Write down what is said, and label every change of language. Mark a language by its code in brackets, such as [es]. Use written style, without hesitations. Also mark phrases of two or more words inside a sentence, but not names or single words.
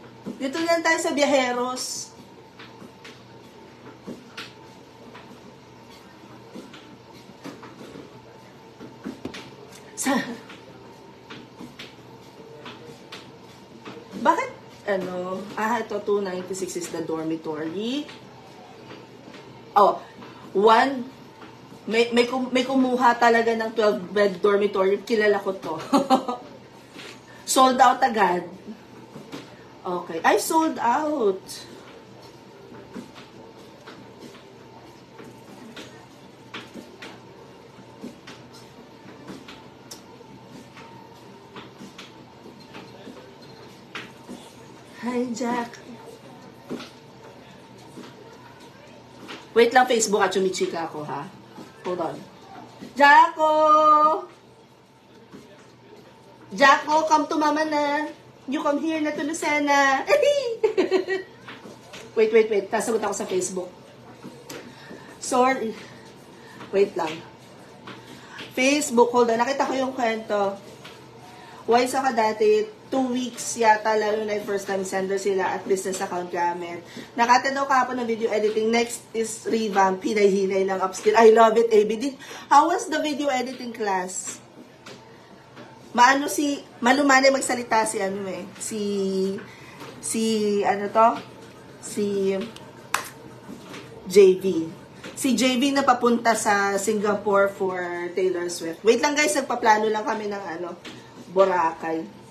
[tl] Dito lang tayo sa Viajeros. Bakit, ano, ito 296 [en] is the dormitory. [tl] Oh, may kumuha talaga ng 12-bed dormitory. Kilala ko to. [en] Sold out [tl] agad. [en] Okay. Ay, sold out. Hi, Jack. [tl] Wait lang, Facebook at chumichika ako, ha? [en] Hold on. Jacko! Jacko, come to mama na. You come here na to Lucena. Wait. [tl] Tasagot ako sa Facebook. Sorry. Wait lang. Facebook, [en] hold on. [tl] Nakita ko yung kwento. Wise ako dati, 2 weeks yata, lalo na yung [en] first time sender [tl] sila at [en] business account [tl] gamit. Nakata daw kahapon ng [en] video editing. Next is revamp, [tl] hinay-hinay ng upskill. [en] I love it, AB. How was the video editing class? [tl] Malumanay magsalita si JV. Si JV na papunta sa Singapore for Taylor Swift. Wait lang guys, nagpaplano lang kami ng Boracay.